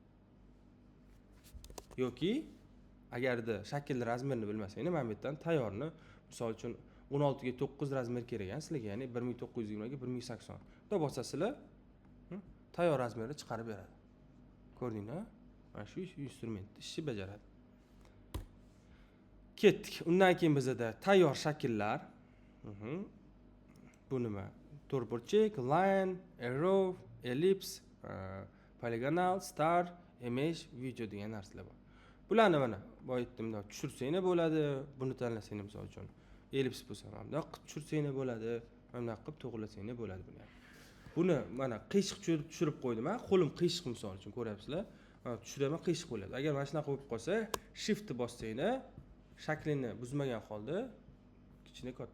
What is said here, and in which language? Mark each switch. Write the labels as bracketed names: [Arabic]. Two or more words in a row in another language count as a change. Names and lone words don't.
[Uzbek] yoki agarda shaklni razmerini bilmasanglar mana bu yerdan tayyorni misol uchun 16 ga 9 razmer kerak ekan sizlarga ya'ni 1920 ga 1080 bunday bosasizlar tayyor razmerni chiqarib beradi ko'rdinglar mana shu instrument ishni bajaradi ketdik undan keyin bizda tayyor shakllar bu nima to'rtburchak [English] line arrow ellipse polygonal star image video [Uzbek] degan narsalar bor bularni mana boya aytdim tushirsanglar bo'ladi buni tanlasanglar misol uchun ellipse bo'lsa ham bundoq qilib tushirsanglar bo'ladi mana bunaqa qilib to'g'irlasanglar bo'ladi buni mana qiyshiq tushirib qo'ydim ha qo'lim qiyshiq misol uchun ko'ryapsizlar mana tushiraman qiyshiq bo'ladi agar mana shunaqa bo'lib qolsa shiftni bossanglar shaklini buzmagan holda kichkina katta